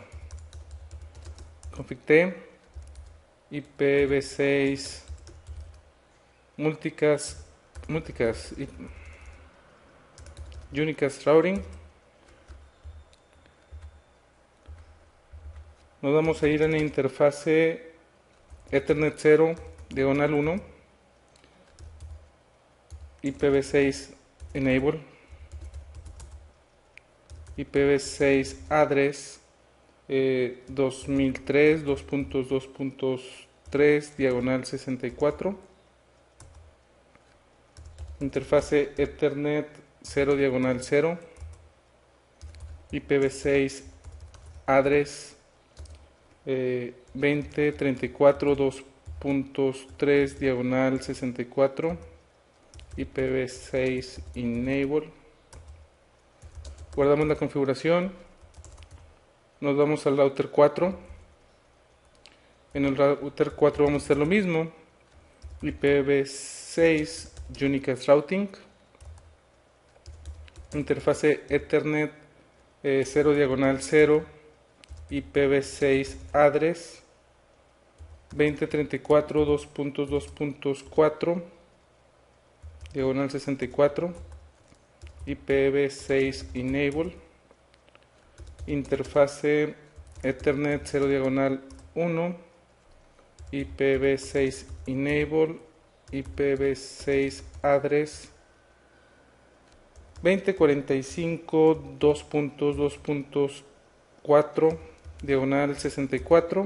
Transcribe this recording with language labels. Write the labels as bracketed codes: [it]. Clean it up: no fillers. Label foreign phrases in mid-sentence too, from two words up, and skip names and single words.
[en] Config T, IPv6, Unicast Routing. [es] Nos vamos a ir en la interfase Ethernet 0, diagonal 1, [en] IPv6 Enable, IPv6 Address [es] 2003 2.2.3 diagonal 64, interfase Ethernet 0 diagonal 0, [en] IPv6 Address [es] 2034 2.3 diagonal 64, [en] IPv6 Enable. [es] Guardamos la configuración, nos vamos al router 4. En el router 4 vamos a hacer lo mismo, [en] IPv6 Unicast Routing, [es] interfase Ethernet 0 diagonal 0, [en] IPv6 Address [es] 2034 2.2.4 diagonal 64, [en] IPv6 Enable, [es] interfase Ethernet 0 diagonal 1, [en] IPv6 Enable, IPv6 Address [es] 2045 2.2.4 diagonal 64.